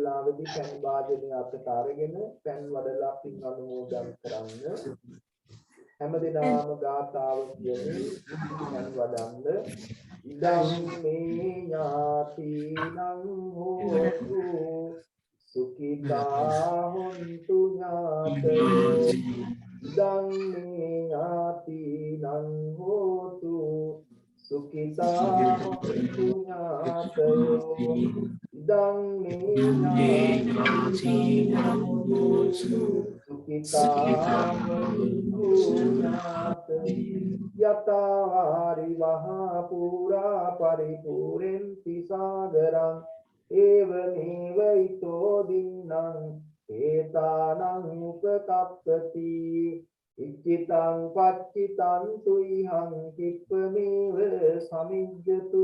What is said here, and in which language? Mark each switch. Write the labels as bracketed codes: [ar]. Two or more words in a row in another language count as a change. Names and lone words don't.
[si] අවස්ථාවේදී පෑන් වාදනය අතට අරගෙන පෑන් වඩලා පින් අනුමෝදන් කරන්න. හැමදෙනාම ගාථාව කියමින් පෑන් වඩන්න. [pi] ඉදං මේ ඥාතිනං හෝතු සුඛිතා හොන්තු ඥාතයෝ. ඉදං මේ ඥාතිනං හෝතු සුඛිතා හොන්තු ඥාතයෝ. ඉදං මේ ඥාතිනං හෝතු සුඛිතා හොන්තු ඥාතයෝ. යතාවාරි වහා පුරා පරිපූර්ණති සාගරං ඒවමේව ඊතෝ දින්නම් ඒතානං උපකප්පති. ඉච්ඡිතං පච්චිතං තුයිහං කිප්පමේව සමිජ්ජතු.